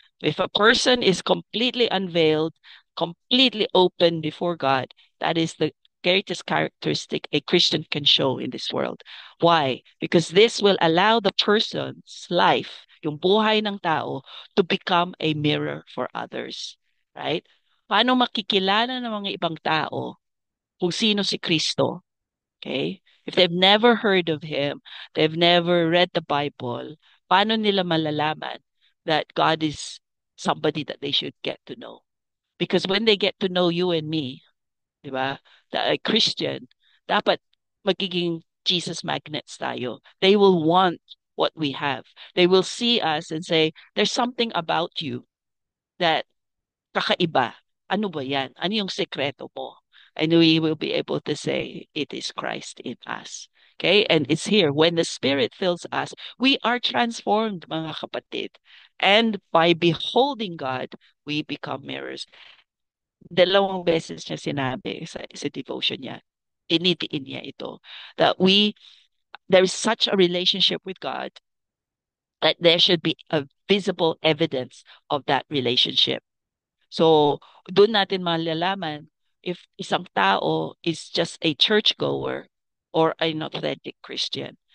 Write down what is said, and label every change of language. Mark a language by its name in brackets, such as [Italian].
[English] If a person is completely unveiled, completely open before God, that is the greatest characteristic a Christian can show in this world. Why? Because this will allow the person's life, [Filipino] yung buhay ng tao, [English] to become a mirror for others. Right? [Filipino] Paano makikilala ng mga ibang tao kung sino si Kristo? [English] Okay? If they've never heard of him, they've never read the Bible, [Filipino] paano nila malalaman [English] that God is somebody that they should get to know? Because when they get to know you and me, di ba, that a Christian, [Filipino] dapat magiging [English] Jesus magnets tayo. They will want what we have. They will see us and say, there's something about you that [Filipino] kakaiba. Ano ba yan? Ano yung sekreto mo? [English] And we will be able to say, it is Christ in us. Okay? And it's here. When the Spirit fills us, we are transformed, mga kapatid. And by beholding God, we become mirrors. [Filipino] Dalawang beses niya sinabi sa devotion niya. Initiin niya ito. [English] That there is such a relationship with God that there should be a visible evidence of that relationship. So, [Filipino] doon natin malalaman [English] if isang tao is just a churchgoer or an authentic Christian.